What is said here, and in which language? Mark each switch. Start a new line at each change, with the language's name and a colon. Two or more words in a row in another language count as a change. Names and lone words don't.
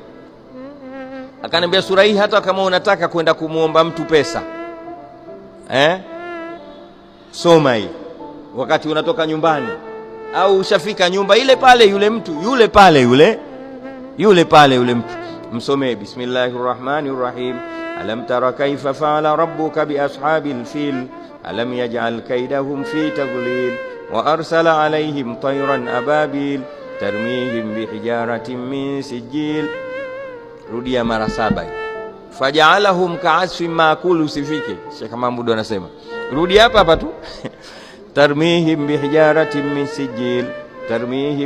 Swahili: Akaniambia sura hii hata kama unataka kwenda kumuomba mtu pesa, soma hii wakati unatoka nyumbani, au ushafika nyumba ile pale, yule mtu yule pale yule mtu msomee Bismillahirrahmanirrahim.
Arabic: ألم تر كيف فعل ربك بأصحاب الفيل ألم يجعل كيدهم في تضليل وأرسل عليهم طيرا أبابيل ترميهم بحجارة من سجيل.
Swahili: Rudia mara 7.
Arabic: فجعلهم كعصف مأكول.
Swahili: Usifike Sheikh Mahmud anasema rudi hapa tu.
Arabic: ترميهم بحجارة من سجيل ترميهم